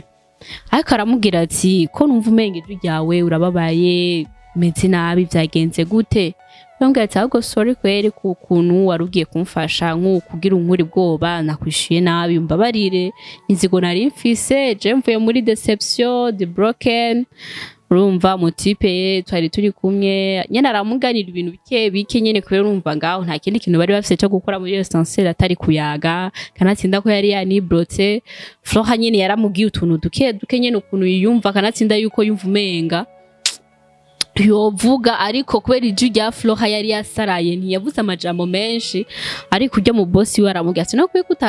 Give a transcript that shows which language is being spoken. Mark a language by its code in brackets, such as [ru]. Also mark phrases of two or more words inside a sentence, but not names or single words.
[rn] Ariko aramubwira ati ko numva umenga ijwi ryawe urababaye meze nabi byagenze gute? Yongera ati ahubwo sorry kweri kukuntu warugiye kumfasha kugira unkuri bwoba nakwishuye nabi mbabarire inzigo nari mfise je mvuye muri [en] deception the broken. [rn] Urumva mutipe twari turi kumwe nyene aramuganira ibintu bike nyene kubera urumva ngaho nta kindi kintu bari bafise cyo gukora muri ascenseur atari kuyaga kanatsinda ko yari yanibrotse. Flora nyene yaramubwiye utuntu duke nyene ukuntu yiyumva kanatsinda yuko yumva umenga yovuga ariko kubera ijwi rya Flora yari yasaraye ntiyavuze amajambo menshi ariko ujya mu boss we aramubwira ati no